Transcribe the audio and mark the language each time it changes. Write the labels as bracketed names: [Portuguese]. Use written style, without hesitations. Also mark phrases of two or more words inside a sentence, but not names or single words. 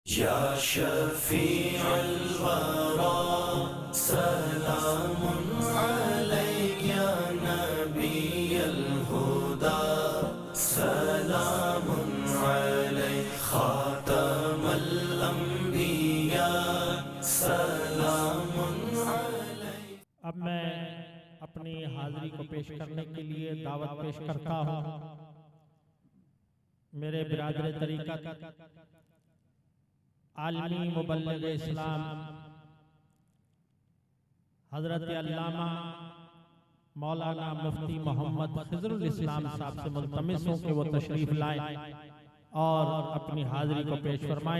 [Arabic] يا شفيع الورى سلام عليك نبي الهدى سلام عليك خاتم الأنبياء سلام عليك. [Hindi] अब मैं अपनी हाजिरी को पेश करने के लिए दावत पेश करता हूँ मेरे बिरादर तरीक़त आलमी मुबल्लिग इस्लाम हज़रत अल्लामा मौलाना मुफ्ती मोहम्मद खिज़रुल इस्लाम साहब से मुल्तमिस हूँ कि वो तशरीफ़ लाएं और अपनी हाजिरी को पेश फरमाएं।